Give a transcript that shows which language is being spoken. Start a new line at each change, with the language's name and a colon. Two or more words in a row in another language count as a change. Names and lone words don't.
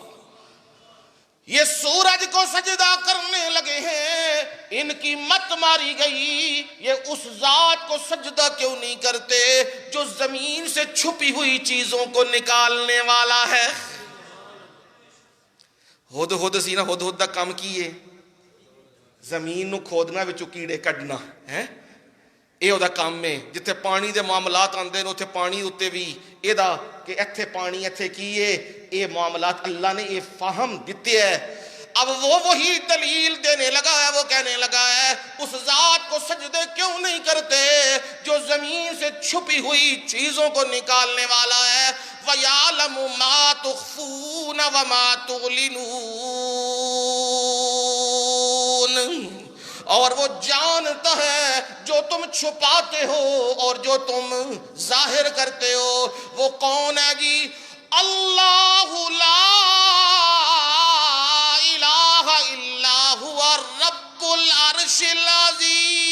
Urdu: یہ سورج کو سجدہ کرنے لگے ہیں، ان کی مت ماری گئی. یہ اس ذات کو سجدہ کیوں نہیں کرتے جو زمین سے چھپی ہوئی چیزوں کو نکالنے والا ہے؟
Punjabi: ہد سی نا، ہد دا کام کیے زمین نو کھودنا وچوں کیڑے کڈنا ہے.
Urdu: یہ وہ کام ہے.
Punjabi: جتھے پانی دے معاملات آندے نے اتھے پانی اتے بھی یہ کہ ایتھے پانی ایتھے کیے، یہ معاملات اللہ نے یہ فہم دیتے ہے.
Urdu: اب وہ وہی دلیل دینے لگا ہے، وہ کہنے لگا ہے اس ذات کو سجدے کیوں نہیں کرتے جو زمین سے چھپی ہوئی چیزوں کو نکالنے والا ہے.
Arabic: وَيَعْلَمُ مَا تُخْفُونَ وَمَا تُعْلِنُونَ.
Urdu: اور وہ جانتا ہے جو تم چھپاتے ہو اور جو تم ظاہر کرتے ہو. وہ کون ہے جی؟
Arabic: اللہ لا الہ الا ہوا رب العرش العظیم.